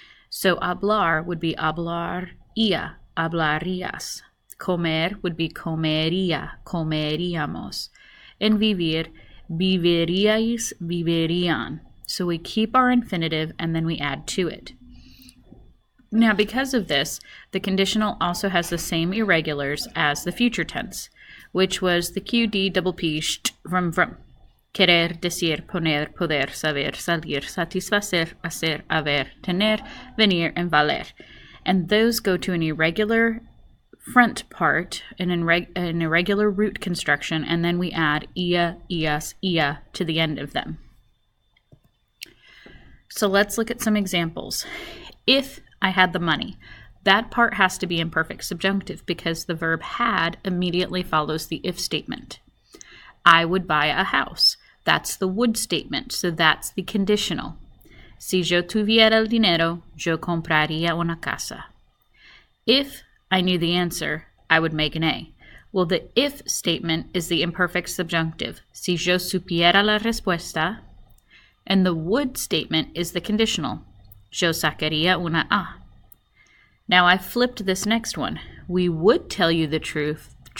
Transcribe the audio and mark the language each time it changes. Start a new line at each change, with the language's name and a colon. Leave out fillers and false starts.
English: So hablar would be hablaría, hablarías. Comer would be comería, comeríamos. And vivir, viviríais, vivirían. So we keep our infinitive and then we add to it. Now, because of this, the conditional also has the same irregulars as the future tense, which was the QD double P from.
Spanish: Querer, decir, poner, poder, saber, salir, satisfacer, hacer, haber, tener, venir, and valer.
English: And those go to an irregular front part, an irregular root construction, and then we add ia, ias, ia to the end of them. So let's look at some examples. If I had the money, that part has to be imperfect subjunctive because the verb had immediately follows the if statement. I would buy a house. That's the would statement, so that's the conditional.
Spanish: Si yo tuviera el dinero, yo compraría una casa.
English: If I knew the answer, I would make an A. Well, the if statement is the imperfect subjunctive.
Spanish: Si yo supiera la respuesta.
English: And the would statement is the conditional.
Spanish: Yo sacaría una A.
English: Now I flipped this next one. We would tell you the truth.